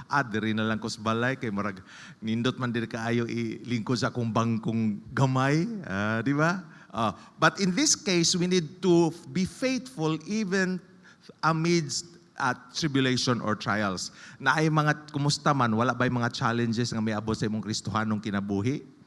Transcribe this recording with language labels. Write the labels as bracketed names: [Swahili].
[Cebuano] Diri na lang ko sa balay kay marag nindot man diri kaayo ilingkod sa akong bangkong gamay, di ba? [English] But in this case, we need to be faithful even amidst tribulation or trials. [Cebuano] Na ay mga kumusta man, wala ba'y mga challenges nga may abot sa imong Kristohanong kinabuhi?